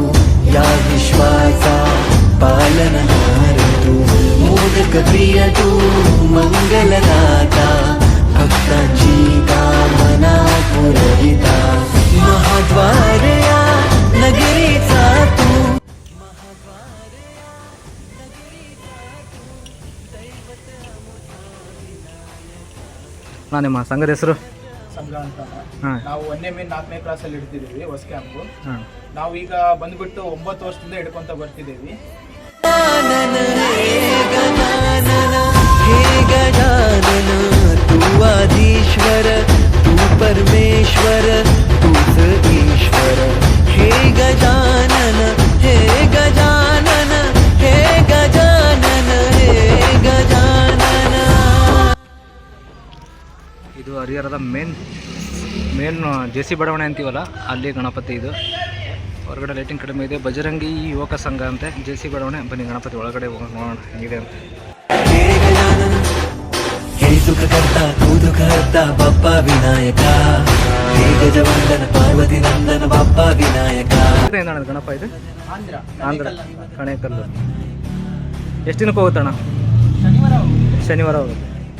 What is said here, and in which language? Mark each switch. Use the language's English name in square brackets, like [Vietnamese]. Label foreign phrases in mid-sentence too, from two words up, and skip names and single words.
[Marathi] या विश्वाचा पालनहार तू मोदक प्रिय तू मंगलदाता भक्तांची कामना पुरविता महाद्वारया नगरीचा तू [Kannada] ನಿಮ್ಮ ಸಂಘದ ಹೆಸರು? ಸಂಘ ಅಂತ. ಹಾಂ ನಾವು 1ನೇ ಮೇ 4ನೇ ಕ್ಲಾಸಲ್ಲಿ ಹಿಡ್ತಿದ್ದೀವಿ ಹೊಸ ಕ್ಯಾಂಪು. ಹಾಂ. ನಾವು ಈಗ ಬಂದ್ಬಿಟ್ಟು 9 ವರ್ಷದಿಂದ ಹಿಡ್ಕೊಂತ ಬರ್ತಿದ್ದೀವಿ. [Marathi] हे गजानन तू आधीश्वर तू परमेश्वर तूच ईश्वर हे गजानन हे गजानन हे गजानन हे गजानन. [Kannada] ಇದು ಹರಿಹರದ ಮೇನ್ ಜೆ.ಸಿ. ಬಡಾವಣೆ ಅಂತೀವಲ್ಲ, ಅಲ್ಲಿ ಗಣಪತಿ. ಇದು ಹೊರಗಡೆ ಲೈಟಿಂಗ್ ಕಡಿಮೆ ಇದೆ. ಬಜರಂಗಿ ಯುವಕ ಸಂಘ ಅಂತೆ, ಜೆ.ಸಿ. ಬಡಾವಣೆ. ಬನ್ನಿ ಗಣಪತಿ ಒಳಗಡೆ ಹೋಗೋಣ, ನೋಡೋಣ ಹೆಂಗಿದೆ ಅಂತ. [Marathi] हे गजानन हे सुख करता तू दुःख हरता बाप्पा विनायका हे गजवंदन पार्वती नंदन बाप्पा विनायका. [Kannada] ಏನಣ್ಣ ಗಣಪ ಇದು? ಆಂಧ್ರ ಕಣೇಕಲ್. ಕಣೇಕಲ್ಲು. ಎಷ್ಟು ದಿನಕ್ಕೆ ಹೋಗುತ್ತಣ್ಣ? ಶನಿವಾರ ಶನಿವಾರ ಹೋಗುತ್ತೆ.